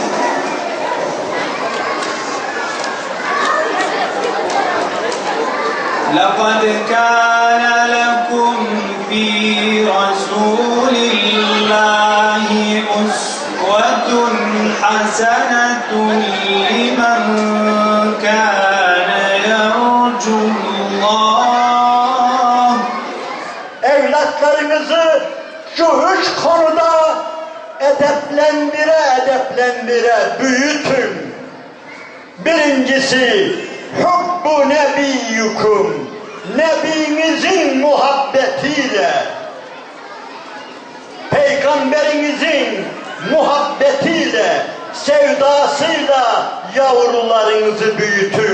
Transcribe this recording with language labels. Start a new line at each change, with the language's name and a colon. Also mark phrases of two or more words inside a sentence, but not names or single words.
Arabic: لقد كان لكم في رسول الله أسوة حسنة لمن كان يرجو الله.
Turkish: Evlatlarınızı şu üç konuda edeplendir büyütün. Birincisi,
Arabic: حب نبيكم,
Turkish: nebinizin muhabbetiyle, peygamberinizin muhabbetiyle, sevdasıyla yavrularınızı büyütün.